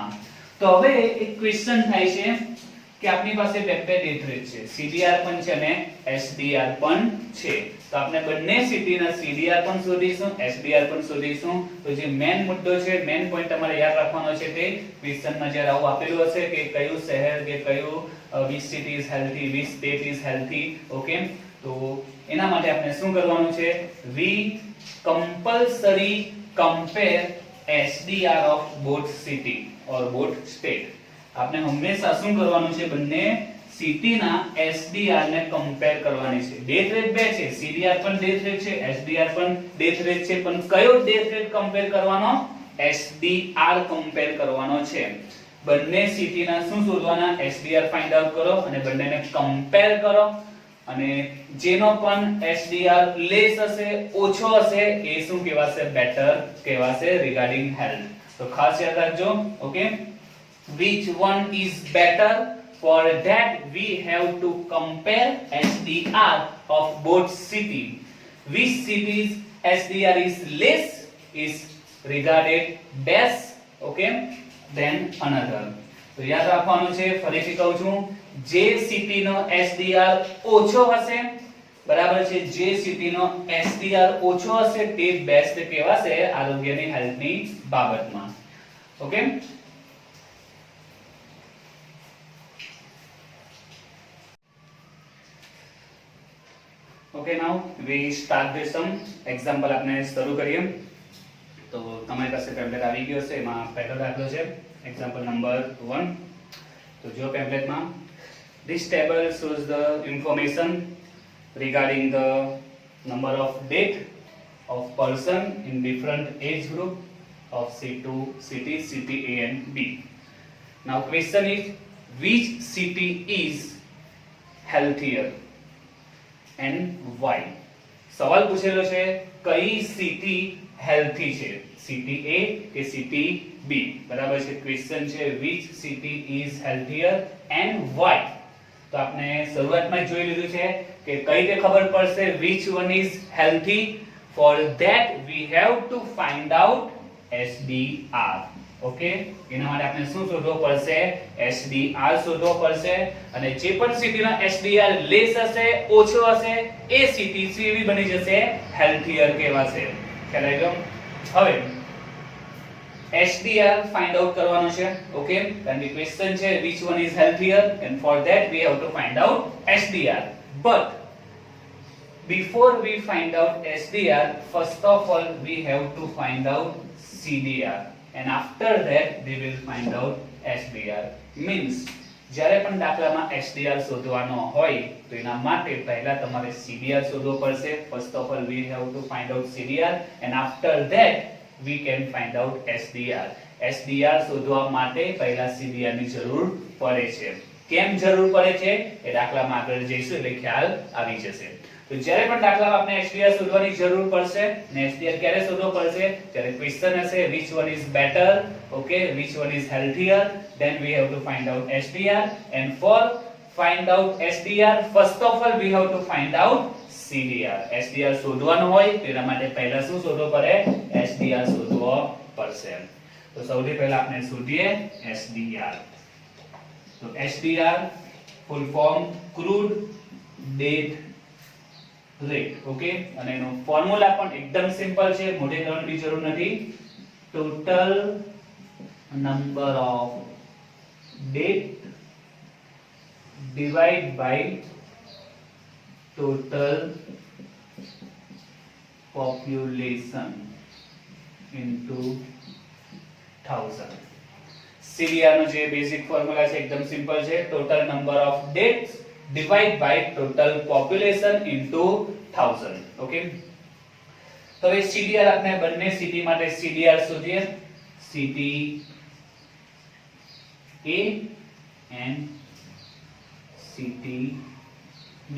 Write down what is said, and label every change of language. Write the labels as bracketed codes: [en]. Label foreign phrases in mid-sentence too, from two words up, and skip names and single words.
[gu] તો હવે એક ક્વેશ્ચન થાય છે કે આપણી પાસે બે [en] death rate [gu] છે, CDR પણ છે અને SDR પણ છે. તો આપણે બંને સિટીના CDR પણ શોધીશું, SDR પણ શોધીશું. તો જે મેઈન મુદ્દો છે, [en] main point [gu] તમારે યાદ રાખવાનો છે તે ક્વેશ્ચનમાં જ્યારે આવું આપેલું હશે કે કયું શહેર કે કયું [en] which city is healthy, which state is healthy. [gu] ઓકે, તો એના માટે આપણે શું કરવાનું છે? [en] we compulsory compare SDR of both city or both state. [gu] આપણે હંમેશા શું કરવાનું છે? બંને સિટીના SDR ને કમ્પેર કરવાની છે. [en] death rate [gu] બે છે, CDR પણ [en] death rate [gu] છે, SDR પણ [en] death rate [gu] છે, પણ કયો ડેથ રેટ કમ્પેર કરવાનો? SDR કમ્પેર કરવાનો છે. બંને સિટીના શું શોધવાના? SDR [en] find out [gu] કરો અને બંનેને કમ્પેર કરો. અને જેનો પણ SDR લેસ હશે, ઓછો હશે, એ શું કહેવાશે? બેટર કહેવાશે [en] regarding health. [gu] તો ખાસ યાદ રાખજો. ઓકે, [en] which one is better? For that we have to compare SDR of both city. Which city's SDR is less is regarded dash, okay, then another. [gu] તો યાદ રાખવાનું છે, ફરીથી કહું છું, જે સિટીનો SDR ઓછો હશે, બરાબર છે, જે સિટીનો SDR ઓછો હશે તે બેસ્ટ કહેવાશે આરોગ્યની હેલ્થની બાબતમાં. [en] okay, okay, now we start with some example. [gu] આપણે શરૂ કરીએ. તો તમારી પાસે પેમ્પલેટ આવી ગયો છે, એમાં પહેલો દાખલો છે [en] example number [gu] 1. તો જો પેમ્પલેટમાં [en] this table shows the information regarding the number of date of person in different age group of C2 cities, city A and B. Now question is, which city is healthier and why? [gu] સવાલ પૂછેલો છે કઈ સિટી હેલ્થી છે, સિટી A કે સિટી B, બરાબર છે. ક્વેશ્ચન છે [en] which city is healthier and why. [gu] તો આપણે શરૂઆતમાં જોઈ લીધું છે કે કઈ રીતે ખબર પડશે [en] which one is healthy. For that we have to find out SDR. [gu] ઓકે, એના માટે આપણે શું શોધવો પડશે? SDR શોધવો પડશે. અને જે પણ સિટીનો SDR લેસ હશે, ઓછો હશે, એ સિટી કેવી બની જશે? હેલ્થીયર કહેવાશે. ખ્યાલ આવી ગયો? હવે SDR [en] find out [gu] કરવાનો છે. ઓકે, કારણ કે ક્વેશ્ચન છે [en] which one is healthier and for that we have to find out SDR. But before we find out SDR, first of all we have to find out CDR and after that we will find out SDR. [gu] Means જ્યારે પણ દાખલામાં SDR શોધવાનો હોય તો એના માટે પહેલા તમારે CDR શોધવો પડશે. [en] First of all we have to find out CDR and after that we can find out SDR. [gu] SDR શોધવા માટે પહેલા CDR ની જરૂર પડે છે. કેમ જરૂર પડે છે એ દાખલામાં આગળ જઈશું એટલે ખ્યાલ આવી જશે. તો જ્યારે પણ દાખલામાં આપણે SDR શોધવાની જરૂર પડશે ને SDR ક્યારે શોધવો પડશે? જ્યારે ક્વેશ્ચન હશે [en] which one is better, okay, which one is healthier, then we have to find out SDR. And for find out SDR, first of all we have to find out CDR. [gu] SDR શોધવાનો હોય તેના માટે પહેલા શું શોધવો પડે? SDR શોધવો પડશે. તો સૌથી પહેલા આપણે શોધીએ SDR. તો SDR [en] full form crude date rate. [gu] ઓકે, અને એનો ફોર્મ્યુલા પણ એકદમ સિમ્પલ છે, મોટે કરવાની જરૂર નથી. [en] total number of date divide by total population into 1000. [gu] CDR નો જે [en] basic formula [gu] છે એકદમ સિમ્પલ છે, [en] total number of deaths divide by total population into [gu] 1000. ઓકે, તો હવે CDR આપણે બંને સિટી માટે CDR શોધીએ. [en] city A and city B.